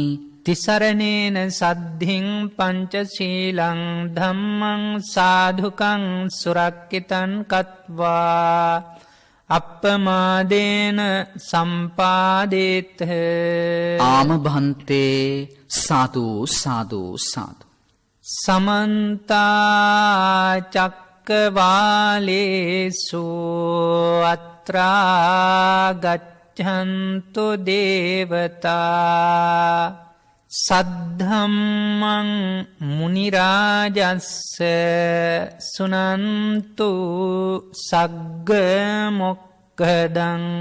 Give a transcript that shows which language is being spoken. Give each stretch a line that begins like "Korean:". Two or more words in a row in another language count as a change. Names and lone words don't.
Pali: තිසරණේන සද්ධින් පංචශීලං ධම්මං සාධුකං සුරක්කිතං කତ୍වා අප්පමාදේන සම්පාදේත.
Sinhala: ආම භන්තේ සාදු සාදු සාදු.
Pali: සමන්තා චක්කවාලේසු අත්‍රා ගච්ඡන්තු දේවතා සද්ධම්මං මුනි රාජස්ස සුනන්තු සග්ග මොක්ඛදං